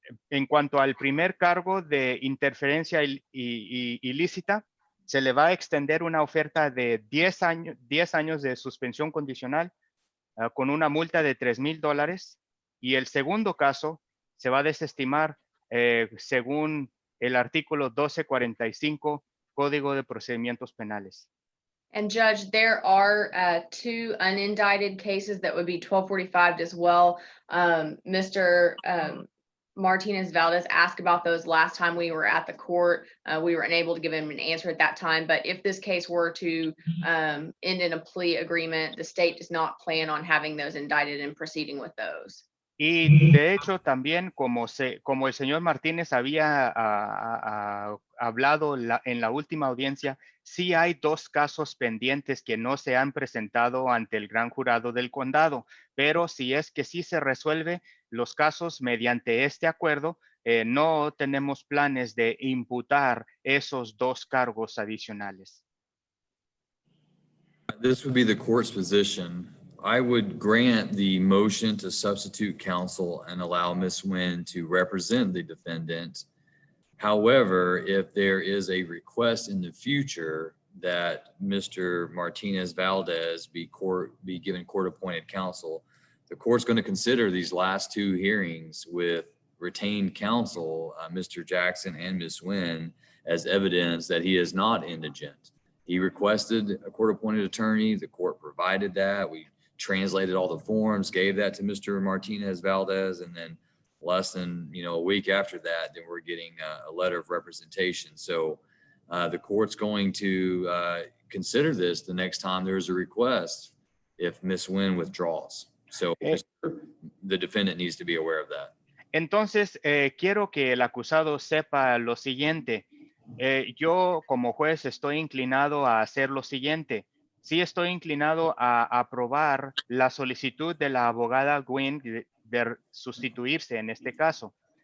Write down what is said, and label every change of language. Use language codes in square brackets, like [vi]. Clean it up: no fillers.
[es] en cuanto al primer cargo de interferencia ilícita, se le va a extender una oferta de 10 años de suspensión condicional con una multa de $3,000, y el segundo caso se va a desestimar según el artículo 1245 Código de Procedimientos Penales. [en] And Judge, there are two unindicted cases that would be 1245 as well. Mr. Martinez Valdez asked about those last time we were at the court. We were unable to give him an answer at that time, but if this case were to end in a plea agreement, the state does not plan on having those indicted and proceeding with those. [es] Y de hecho también como el señor Martínez había hablado en la última audiencia, sí hay dos casos pendientes que no se han presentado ante el gran jurado del condado, pero si es que sí se resuelve los casos mediante este acuerdo, no tenemos planes de imputar esos dos cargos adicionales. [en] This would be the court's position. I would grant the motion to substitute counsel and allow Ms. Nguyen to represent the defendant. However, if there is a request in the future that Mr. Martinez Valdez be given court-appointed counsel, the court's going to consider these last two hearings with retained counsel, Mr. Jackson and Ms. Nguyen, as evidence that he is not indigent. He requested a court-appointed attorney. The court provided that. We translated all the forms, gave that to Mr. Martinez Valdez, and then less than a week after that, then we're getting a letter of representation. So the court's going to consider this the next time there's a request if Ms. Nguyen withdraws. So the defendant needs to be aware of that. [es] Entonces, quiero que el acusado sepa lo siguiente. Yo como juez estoy inclinado a hacer lo siguiente. Sí estoy inclinado a aprobar la solicitud de la abogada Nguyen de sustituirse en este caso.